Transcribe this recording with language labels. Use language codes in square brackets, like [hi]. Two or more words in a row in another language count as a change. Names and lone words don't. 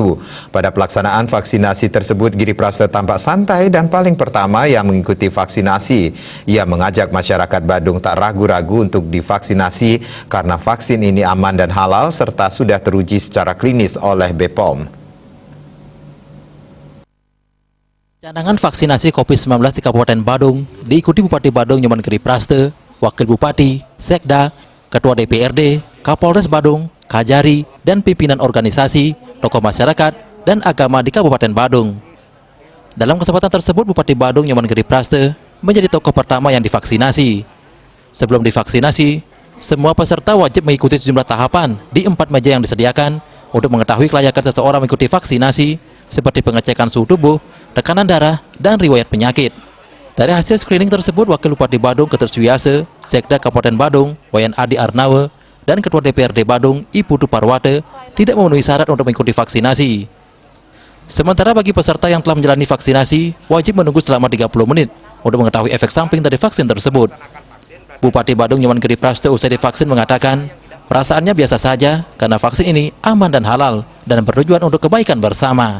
[id] Pada pelaksanaan vaksinasi tersebut, Giri Prasta tampak santai dan paling pertama yang mengikuti vaksinasi. Ia mengajak masyarakat Badung tak ragu-ragu untuk divaksinasi karena vaksin ini aman dan halal serta sudah teruji secara klinis oleh BPOM. Canangan vaksinasi COVID-19 di Kabupaten Badung diikuti Bupati Badung Nyoman Giri Prasta, Wakil Bupati, Sekda, Ketua DPRD, Kapolres Badung, Kajari, dan pimpinan organisasi, tokoh masyarakat, dan agama di Kabupaten Badung. Dalam kesempatan tersebut, Bupati Badung Nyoman Giri Prasta menjadi tokoh pertama yang divaksinasi. Sebelum divaksinasi, semua peserta wajib mengikuti sejumlah tahapan di 4 meja yang disediakan untuk mengetahui kelayakan seseorang mengikuti vaksinasi, seperti pengecekan suhu tubuh, tekanan darah, dan riwayat penyakit. Dari hasil screening tersebut, Wakil Bupati Badung Keter Suyase, Sekda Kabupaten Badung, Wayan Adi Arnawe, dan Ketua DPRD Badung, Ibu Duparwate, tidak memenuhi syarat untuk mengikuti vaksinasi. Sementara bagi peserta yang telah menjalani vaksinasi, wajib menunggu selama 30 menit untuk mengetahui efek samping dari vaksin tersebut. Bupati Badung Nyoman Giri Prasta usai divaksin mengatakan, perasaannya biasa saja karena vaksin ini aman dan halal dan bertujuan untuk kebaikan bersama.